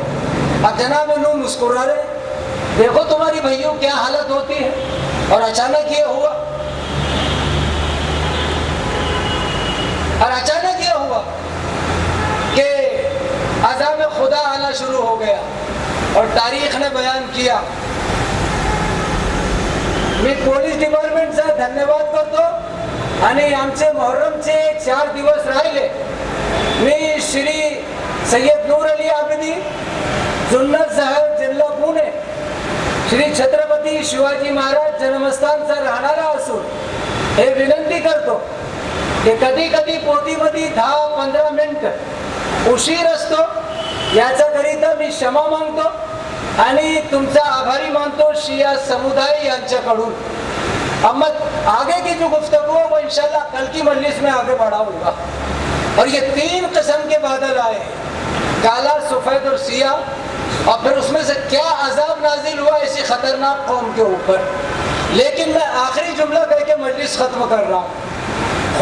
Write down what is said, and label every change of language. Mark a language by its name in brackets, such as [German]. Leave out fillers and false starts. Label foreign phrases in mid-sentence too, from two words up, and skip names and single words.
[Urdu] اب جناب نوح مسکرا رہے، دیکھو تمہاری بھائیوں کیا حالت ہوتی ہے، اور اچانک یہ ہوا، کہ عذاب خدا آنا شروع ہو گیا۔ اور تاریخ نے بیان کیا، [Marathi] मी पोलीस डिपार्टमेंटचा धन्यवाद करतो। आणि आमचे मोहर्रमचे 4 दिवस राहिले। मी श्री सय्यद नूर अली आबिदी, जुन्नर साहेब, जिल्हा पुणे, श्री छत्रपती शिवाजी महाराज जन्मस्थानचा राहणारा असून हे विनंती करतो की कधी कधी पोटीमध्ये 10-15 मिनिट उशीर असतो, याच्याकरिता मी क्षमा मागतो आणि तुमचा आभारी मानतो शिया समुदाय यांच्याकडून। [Urdu] اب میں آگے کی جو گفتگو ہے وہ ان شاء اللہ کل کی مجلس میں آگے بڑھاؤں گا. اور یہ 3 قسم کے بادل آئے، کالا، سفید اور سیاہ، اور پھر اس میں سے کیا عذاب نازل ہوا اسی خطرناک قوم کے اوپر. لیکن میں آخری جملہ کہہ کے مجلس ختم کر رہا ہوں.